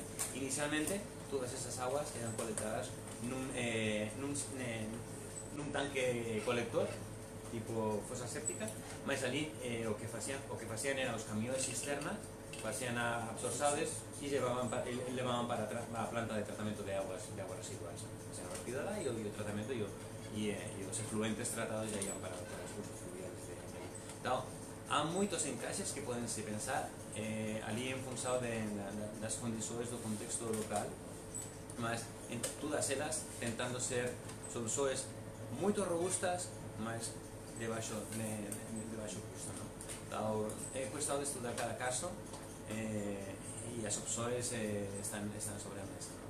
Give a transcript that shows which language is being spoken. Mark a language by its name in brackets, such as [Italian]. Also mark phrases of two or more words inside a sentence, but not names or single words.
[Galician] Inicialmente, todas esas aguas eran colectadas nun tanque colector tipo fosa séptica, mas ali o que facían era os camións cisternas, facían absorsables e levaban para a planta de tratamento de aguas residuais, se era vertida lá e o tratamento e os efluentes tratados ya iban para os cursos fluviales de ali. Então, há moitos encaixes que podense pensar ali en función das condições do contexto local, mas en todas elas tentando ser soluções moito robustas, mas de baixo custo, ¿no? Então, é cuestión de estudar cada caso e as opções están sobre a mesa, ¿no?